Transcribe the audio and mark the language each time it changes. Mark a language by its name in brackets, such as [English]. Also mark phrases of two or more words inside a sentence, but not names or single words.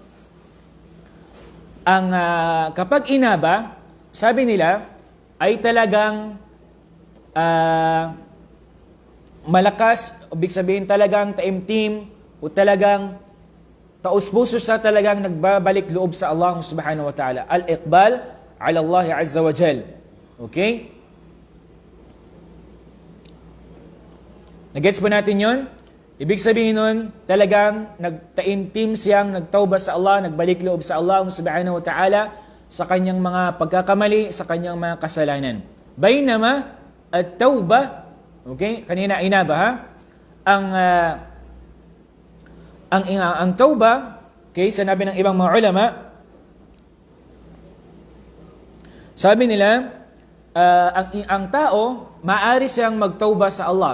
[Filipino] Ang kapag inaba, sabi nila, ay talagang malakas, ibig sabihin talagang taimtim, o talagang taus-puso siya, talagang nagbabalik loob sa Allah [Arabic] سبحانه وتعالى. الإقبال على الله عز وجل. [Filipino] Okay? Nagets ba natin yun? Ibig sabihin nun, talagang nagtaimtim siyang nagtauba sa Allah, nagbalik loob sa Allah [Arabic] سبحانه وتعالى [Filipino] sa kanyang mga pagkakamali, sa kanyang mga kasalanan. [Arabic] بينما التوبة, [Filipino] okay? Kanina inaba, ha? Ang tauba, okay, sinabi ng ibang mga ulama, sabi nila, ang tao, maaari siyang magtauba sa Allah.